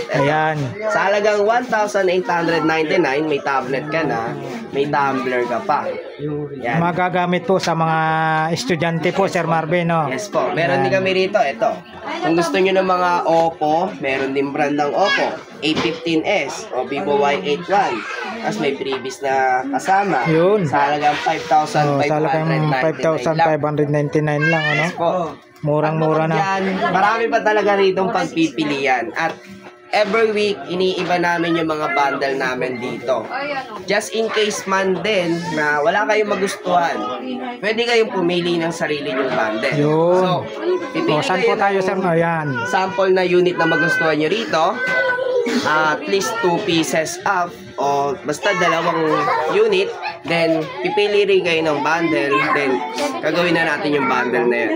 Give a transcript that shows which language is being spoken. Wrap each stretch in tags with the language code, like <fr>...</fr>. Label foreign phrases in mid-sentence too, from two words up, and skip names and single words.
<tl>Ayan. Sa halagang 1,899, may tablet ka na, may tumbler ka pa. Yan. Magagamit po sa mga estudyante po, Sir Marvin, no? Yes po. Meron din kami rito. Ito. Kung gusto nyo ng mga Oppo, meron din brand ng Oppo. A15s o Vivo Y81. Tapos may previous na kasama. Yun. Sa halagang Sa halagang 5,599 5,599 lang, ano? po. Murang-mura na. Yan, marami pa talaga ritong pagpipilian. At</tl> <en>every week,</en> <tl>iniiba namin yung mga bundle namin dito.</tl> <en>Just in case</en> <tl>man din na wala kayong magustuhan, pwede kayong pumili ng sarili nyong bundle. Yun. So, pipili O, saan kayo po tayo, ng Sir? Ayan. sample na unit na magustuhan nyo rito.</tl> <en>At least</en> <tl>2 pieces up o basta dalawang unit, then pipili rin kayo ng bundle, then gagawin na natin yung bundle na yan.</tl>